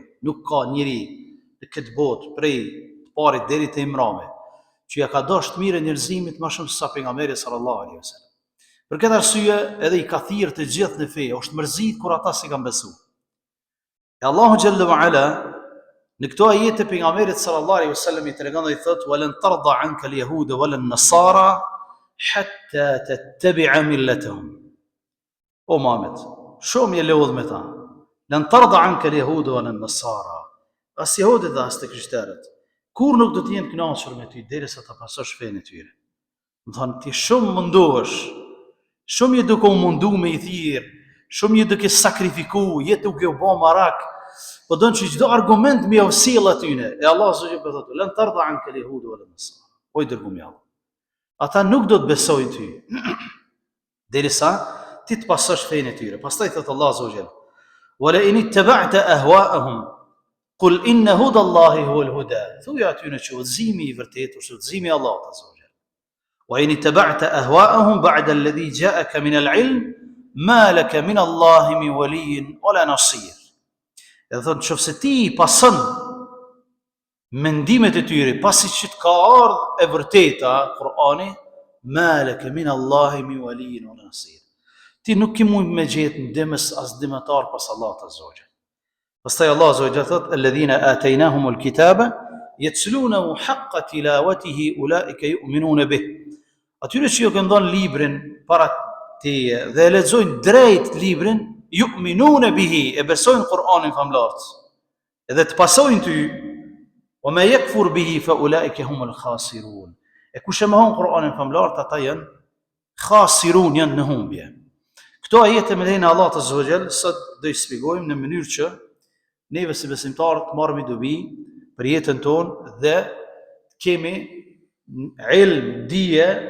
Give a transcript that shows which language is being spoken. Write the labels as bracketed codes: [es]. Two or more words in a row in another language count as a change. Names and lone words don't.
[sq] Nuk ka njeri në këtë botë prej të parit deri te imrami që ja ka dashur të mirën njerëzimit më shumë se pejgamberi [ar] صلى الله عليه وسلم. [sq] Për këtë arsye edhe i ka thirrë të gjithë në fe, është mërzit kur ata si kanë besuar. E Allahu [ar] جل وعلا [sq] në këto ajete pejgamberit [ar] صلى الله عليه وسلم [sq] i tregon dhe i thotë: [ar] "ولن ترضى عنك اليهود ولا النصارى حتى تتبع ملتهم." [sq] O Muhammed, shumë je lodh me ta. [ar] لن ترضى عنك اليهود ولا النصارى. [sq] As jehudët dhe as të krishterët kur nuk do të jenë të kënaqur me ty derisa ta pasosh fenë e tyre. Do thonë ti shumë mundohesh, shumë je duke u mundu me i thirr, shumë je duke sakrifiku, je duke u bë marak. Po don që çdo argument me usil atyne. [ar] E الله سبحانه وتعالى، "لن ترضى عنك اليهود ولا النصارى." [sq] O i dërguar Allah. Ata nuk do të besojnë ty derisa ti të pasosh fenë e tyre. Pastaj thot [ar] الله سبحانه وتعالى، "ولئن اتبعت أهواءهم قل إن هدى الله هو الهدى." [sq] Thuaj atyne që udhëzimi i vërtetë është udhëzimi i Allahut [ar] عز وجل. "وإن اتبعت أهواءهم بعد الذي جاءك من العلم ما لك من الله من ولي ولا نصير." [sq] Edhe thonë, nëse ti i pason mendimet e tyre, pasi që të ka ardhur e vërteta Kur'ani, [ar] ما لك من الله من ولي ولا نصير. [sq] Ti nuk ke mund me gjetë ndihmës as ndihmëtar pas Allahut [ar] عز وجل. Pastaj الله عز وجل thotë: "الذين آتيناهم الكتاب يتلونه حق تلاوته أولئك يؤمنون به." [sq] Atyre që ju kanë dhënë librin para teje dhe e lexojnë drejt librin, [ar] يؤمنون به, [sq] e besojnë Kur'anin famlart, edhe të pasojnë ty, [ar] وما يكفر به فأولئك هم الخاسرون. [sq] E kush e mohon Kur'anin famlart, ata janë khasirun, janë në humbje. Këto ajete me lejen e Allahut [ar] عز وجل [sq] sot do i shpjegojmë në mënyrë që neve si besimtarë të marrim dobi për jetën tonë dhe kemi ilm, dije